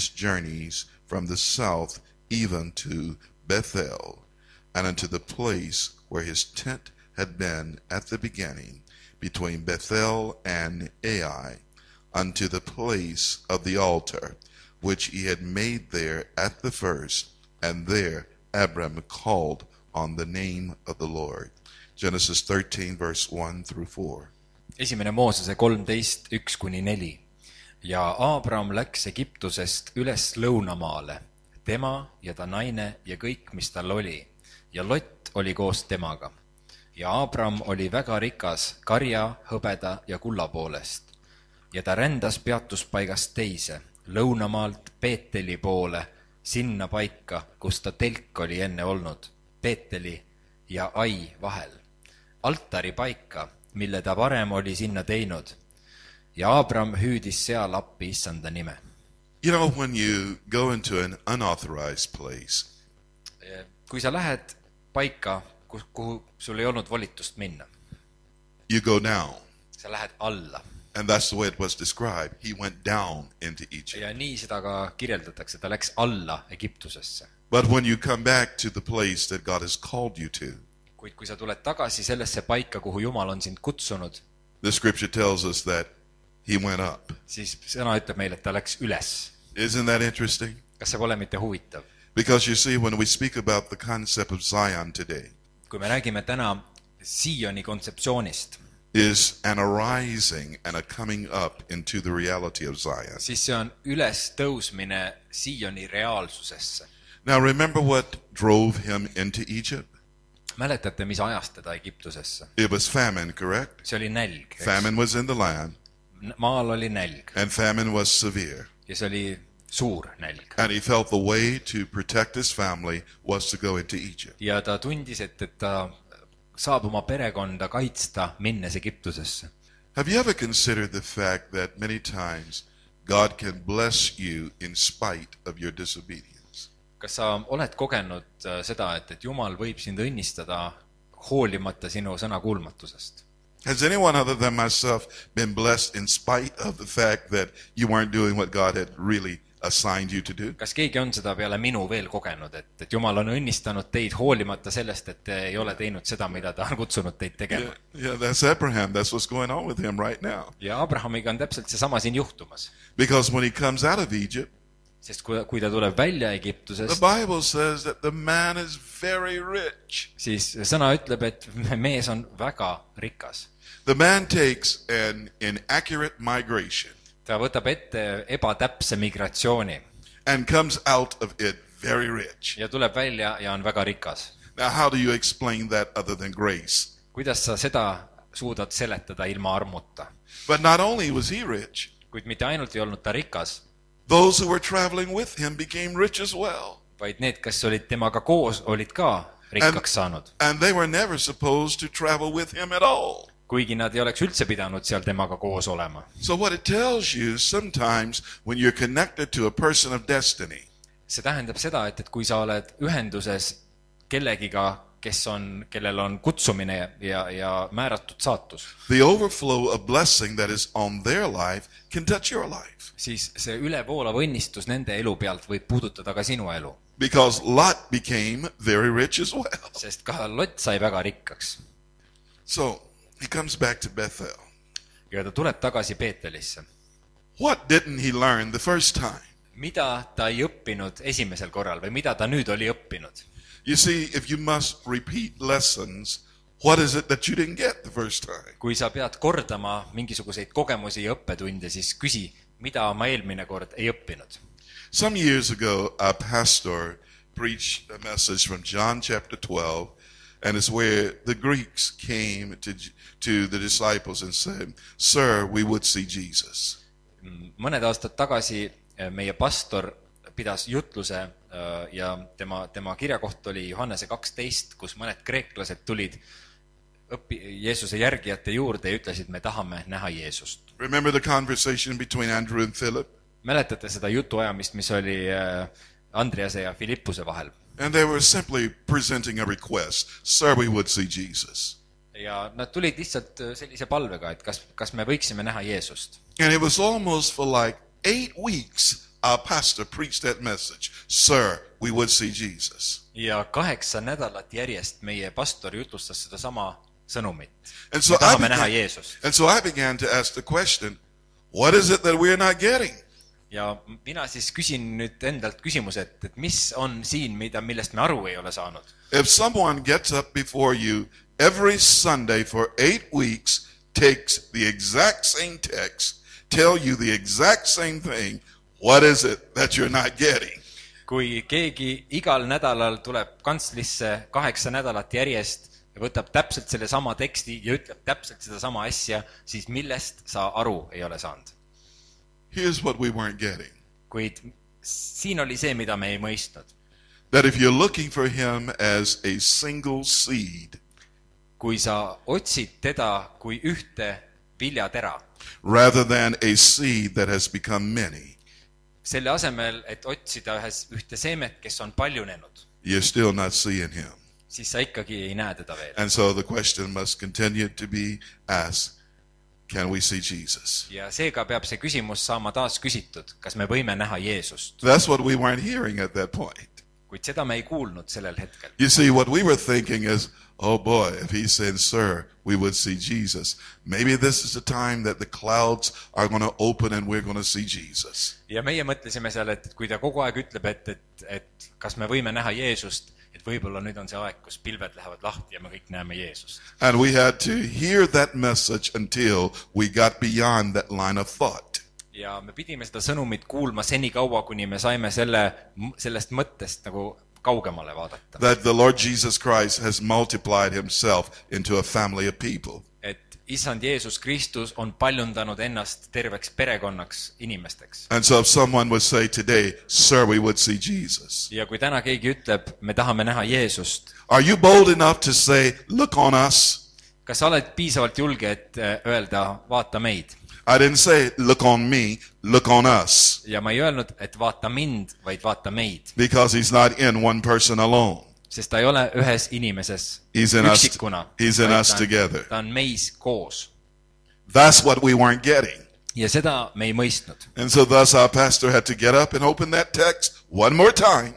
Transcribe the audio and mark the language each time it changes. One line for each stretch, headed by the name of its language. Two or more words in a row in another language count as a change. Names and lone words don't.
English: his journeys from the south even to Bethel, and unto the place where his tent had been at the beginning, between Bethel and Ai, unto the place of the altar, which he had made there at the first, and there Abram called on the name of the Lord. Genesis 13, verse 1 through 4.
Estonian: Esimene Moosese 13:1-4. Ja Abram läks Egiptusest üles lõunamaale, tema ja ta naine ja kõik, mis tal oli, ja Lot oli koos temaga. Ja Abram oli väga rikas karja, hõbeda ja kulla poolest. Ja ta rändas peatuspaigast teise, lõunamaalt Peeteli poole, sinna paika, kus ta telk oli enne olnud, Peeteli ja Ai vahel, altari paika, mille ta varem oli sinna teinud. Ja Abram hüüdis seal appi issanda nime.
English: You know, when you go into an unauthorized place,
Estonian: Kui sa lähed paika, kuhu sul ei olnud volitust minna,
English: you go down.
Estonian: sa lähed alla.
English: And that's the way it was described. He went down into Egypt.
Estonian: Ja nii seda ka kirjeldatakse, ta läks alla Egiptusesse.
English: But when you come back to the place that God has called you to,
Estonian: Kuid kui sa tuled tagasi sellesse paika, kuhu Jumal on sind kutsunud,
English: the scripture tells us that he went up.
Estonian: siis sõna ütleb meile, et ta läks üles.
English: Isn't that interesting?
Estonian: Kas see pole mitte huvitav?
English: Because you see, when we speak about the concept of Zion today,
Estonian: Kui me räägime täna Sioni kontseptsioonist,
English: is an arising and a coming up into the reality of Zion.
Estonian: siis see on üles tõusmine Sioni reaalsusesse.
English: Now remember what drove him into Egypt?
Estonian: Mäletate, mis ajas teda Egiptusesse?
English: It was famine, correct?
Estonian: See oli nälg.
English: Famine was in the land,
Estonian: Maal oli nälg
English: and famine was severe.
Estonian: ja see oli suur nälg.
English: And he felt the way to protect his family was to go into Egypt.
Estonian: Ja ta tundis, et ta saab oma perekonda kaitsta minnes Egiptusesse.
English: Have you ever considered the fact that many times God can bless you in spite of your disobedience?
Estonian: Kas sa oled kogenud seda, et Jumal võib sind õnnistada hoolimata sinu sõna kuulmatusest?
English: Has anyone other than myself been blessed in spite of the fact that you weren't doing what God had really assigned you to do?
Estonian: Kas keegi on seda peale minu veel kogenud, et Jumal on õnnistanud teid hoolimata sellest, et te ei ole teinud seda, mida ta on kutsunud teid tegema?
English: Yeah, that's Abraham. That's what's going on with him right now.
Estonian: Ja Abrahamiga on täpselt seesama siin juhtumas.
English: Because when he comes out of Egypt,
Estonian: Sest kui ta tuleb välja
English: the
Estonian: Egiptusest,
English: Bible says that the man is very rich.
Estonian: siis sõna ütleb, et mees on väga rikas.
English: The man takes an inaccurate migration
Estonian: Ta võtab ette ebatäpse migratsiooni
English: and comes out of it very rich.
Estonian: ja tuleb välja ja on väga rikas.
English: Now, how do you explain that other than grace?
Estonian: Kuidas sa seda suudad seletada ilma armuta?
English: But not only was he rich,
Estonian: Kuid mitte ainult ei olnud ta rikas,
English: those who were traveling with him became rich as well.
Estonian: vaid need, kes olid temaga koos, olid ka rikkaks saanud.
English: And they were never supposed to travel with him at all.
Estonian: Kuigi nad ei oleks üldse pidanud seal temaga koos olema.
English: So what it tells you, sometimes when you're connected to a person of destiny,
Estonian: See tähendab seda, et kui sa oled ühenduses kellegiga, kellel on kutsumine ja määratud saatus,
English: the overflow of blessing that is on their life can touch your life.
Estonian: siis see ülevoolav õnnistus nende elu pealt võib puudutada ka sinu elu.
English: Because Lot became very rich as well.
Estonian: Sest ka Lot sai väga rikkaks.
English: So he comes back to Bethel.
Estonian: Ja ta tuleb tagasi Peetelisse.
English: What didn't he learn the first time?
Estonian: Mida ta ei õppinud esimesel korral või mida ta nüüd oli õppinud?
English: You see, if you must repeat lessons, what is it that you didn't get the first time?
Estonian: Kui sa pead kordama mingisuguseid kogemusi ja õppetunde, siis küsi, mida ma eelmine kord ei õppinud.
English: Some years ago, a pastor preached a message from John chapter 12, and it's where the Greeks came to the disciples and said, "Sir, we would see Jesus."
Estonian: Mõned aastad tagasi meie pastor pidas jutluse ja tema kirjakoht oli Johannese 12, kus mõned kreeklased tulid Jeesuse järgijate juurde ja ütlesid, me tahame näha Jeesust.
English: Remember the conversation between Andrew and Philip?
Estonian: Mäletate seda jutuajamist, mis oli Andrease ja Filippuse vahel?
English: And they were simply presenting a request. "Sir, we would see Jesus."
Estonian: Ja nad tulid lihtsalt sellise palvega, et kas me võiksime näha Jeesust.
English: And it was almost for like 8 weeks our pastor preached that message. Sir, we would see Jesus.
Estonian: ja 8 nädalat järjest meie pastor jutlustas seda sama sõnumit.
English: And
Estonian: Me
English: so,
Estonian: tahame näha Jeesust.
English: I began to ask the question, what is it that we're not getting?
Estonian: Ja mina siis küsin nüüd endalt küsimuse, et mis on siin, millest me aru ei ole saanud.
English: If someone gets up before you every Sunday for 8 weeks, takes the exact same text, tell you the exact same thing, what is it that you're not getting?
Estonian: Kui keegi igal nädalal tuleb kantslisse 8 nädalat järjest ja võtab täpselt selle sama teksti ja ütleb täpselt seda sama asja, siis millest sa aru ei ole saanud.
English: Here's what we weren't getting.
Estonian: Kuid siin oli see, mida me ei mõistnud.
English: That if you're looking for him as a single seed,
Estonian: Kui sa otsid teda kui ühte viljatera,
English: rather than a seed that has become many,
Estonian: selle asemel, et otsida ühte seemet, kes on paljunenud,
English: you're still not seeing him.
Estonian: siis sa ikkagi ei näe teda veel.
English: And so the question must continue to be asked, can we see Jesus?
Estonian: Ja seega peab see küsimus saama taas küsitud, kas me võime näha Jeesust.
English: That's what we weren't hearing at that point.
Estonian: Kuid seda me ei kuulnud sellel hetkel.
English: You see, what we were thinking is, oh boy, if he said, sir, we would see Jesus. Maybe this is the time that the clouds are going to open and we're going to see Jesus.
Estonian: Ja meie mõtlesime seal, et kui ta kogu aeg ütleb, et kas me võime näha Jeesust, et võib-olla nüüd on see aeg, kus pilved lähevad lahti ja me kõik näeme Jeesust.
English: And we had to hear that message until we got beyond that line of thought.
Estonian: Ja me pidime seda sõnumit kuulma seni kaua, kuni me saime sellest mõttest nagu kaugemale vaadata.
English: That the Lord Jesus Christ has multiplied himself into a family of people.
Estonian: Et Isand Jeesus Kristus on paljundanud ennast terveks perekonnaks inimesteks.
English: And so if someone would say today, sir, we would see Jesus.
Estonian: Ja kui täna keegi ütleb, me tahame näha Jeesust,
English: Are you bold enough to say, look on us?
Estonian: kas sa oled piisavalt julge, et öelda, vaata meid?
English: I didn't say, look on me, look on us.
Estonian: Ja ma ei öelnud, et vaata mind, vaid vaata meid.
English: Because he's not in one person alone.
Estonian: Sest ta ei ole ühes inimeses
English: He's in us,
Estonian: üksikuna.
English: he's in
Estonian: vaid
English: us together.
Estonian: Ta on meis koos.
English: That's what we weren't getting.
Estonian: Ja seda me ei mõistnud.
English: And so thus our pastor had to get up and open that text one more time.